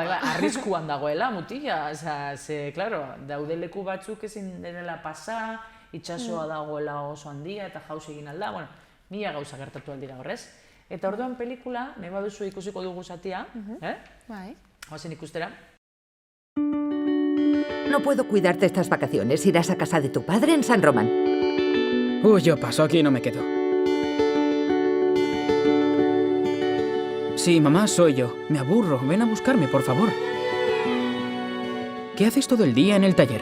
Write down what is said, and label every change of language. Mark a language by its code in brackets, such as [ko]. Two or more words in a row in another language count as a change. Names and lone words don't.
[eu] Arriskuan dagoela, mutila, klaro, daude leku batzuk ezin denela pasa, itxasoa dagoela oso handia eta jauz egin alda, mila gauza gertatu aldira horrez. Eta orduan pelikula, nahi baduzu ikusiko dugu zatia, goazen ikustera. [es] No puedo cuidarte estas vacaciones, irás a casa de tu padre en San Román. Yo paso, aquí no me quedo. Sí, mamá, soy yo. Me aburro, ven a buscarme, por favor. ¿Qué haces todo el día en el taller?